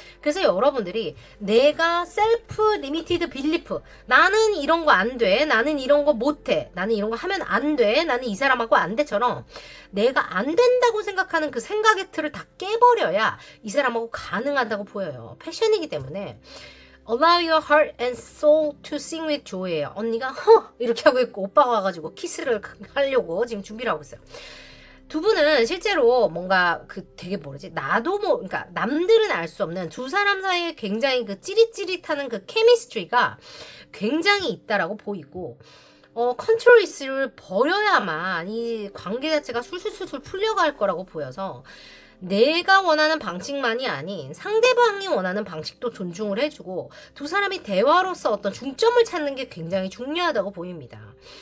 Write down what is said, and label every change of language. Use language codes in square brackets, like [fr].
[ko] 그래서 여러분들이 내가 셀프 리미티드 빌리프, 나는 이런 거 안 돼, 나는 이런 거 못해, 나는 이런 거 하면 안 돼, 나는 이 사람하고 안 돼처럼 내가 안 된다고 생각하는 그 생각의 틀을 다 깨버려야 이 사람하고 가능하다고 보여요. 패션이기 때문에 [en] Allow your heart and soul to sing with joy예요. [ko] 언니가 이렇게 하고 있고 오빠가 와가지고 키스를 하려고 지금 준비를 하고 있어요. 두 분은 실제로 뭔가 그 되게 모르지, 나도 그러니까 남들은 알 수 없는 두 사람 사이에 굉장히 그 찌릿찌릿하는 그 케미스트리가 굉장히 있다라고 보이고, 컨트롤 이슈를 버려야만 이 관계 자체가 술술술술 풀려갈 거라고 보여서 내가 원하는 방식만이 아닌 상대방이 원하는 방식도 존중을 해주고 두 사람이 대화로서 어떤 중점을 찾는 게 굉장히 중요하다고 보입니다.